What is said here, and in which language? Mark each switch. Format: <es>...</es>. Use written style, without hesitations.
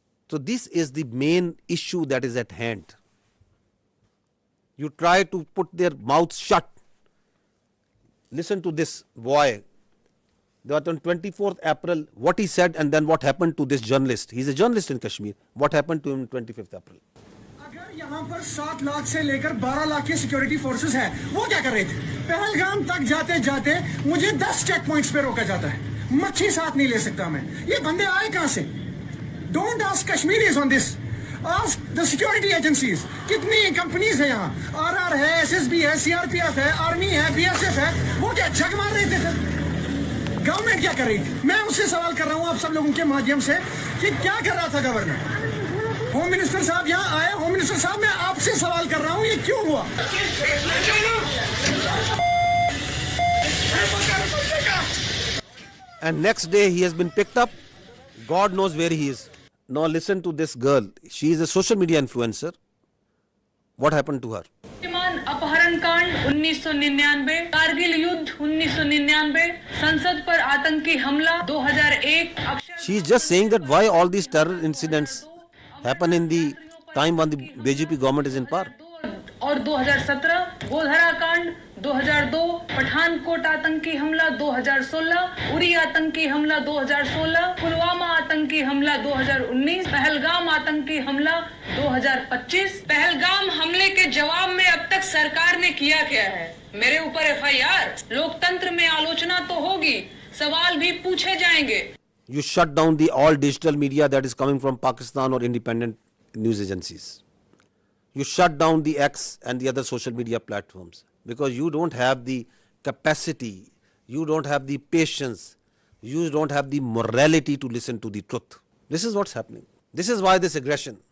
<en>So this is the main issue that is at hand. You try to put their mouths shut. Listen to this boy. That on 24th April, what he said and then what happened to this journalist. He's a journalist in Kashmir. What happened to him on 25th April?</en> <hi>अगर यहाँ पर 7 लाख से लेकर 12 लाख की security forces हैं, वो क्या कर रहे थे? पहलगाम तक जाते जाते मुझे 10 चेक पॉइंट्स पे रोका जाता है, मच्छी साथ नहीं ले सकता मैं. ये बंदे आए कहाँ से?</hi> <en>Don't ask Kashmiris on this. Ask the security agencies.</en> <hi>कितनी कंपनीज है यहाँ? RR है, SSB है, CRPF है, आर्मी है, BSF है. वो क्या जग मार रहे थे? गवर्नमेंट क्या कर रही थी? मैं उससे सवाल कर रहा हूँ आप सब लोगों के माध्यम से कि क्या कर रहा था गवर्नमेंट? होम मिनिस्टर साहब यहाँ आए. होम मिनिस्टर साहब, मैं आपसे सवाल कर रहा हूँ, ये क्यों हुआ?</hi> <en>And next day he has been picked up. God knows where he is. Now listen to this girl. She is a social media influencer. What happened to her?</en> <hi>अपहरण कांड 1999, कारगिल युद्ध 1999, संसद पर आतंकी हमला 2001.</hi> <en>She is just saying that why all these terror incidents happen in the time when the BJP government is in power.</en> <hi>और 2017 गोधरा कांड 2002, पठानकोट आतंकी हमला 2016, उरी आतंकी हमला 2016, पुलवामा आतंकी हमला 2019, पहलगाम आतंकी हमला 2025. पहलगाम हमले के जवाब में अब तक सरकार ने किया क्या है? मेरे ऊपर FIR. लोकतंत्र में आलोचना तो होगी, सवाल भी पूछे जाएंगे.</hi> <en>You shut down the all digital media that is coming from Pakistan or independent news agencies. You shut down the X and the other social media platforms because you don't have the capacity, you don't have the patience, you don't have the morality to listen to the truth. This is what's happening. This is why this aggression.</en>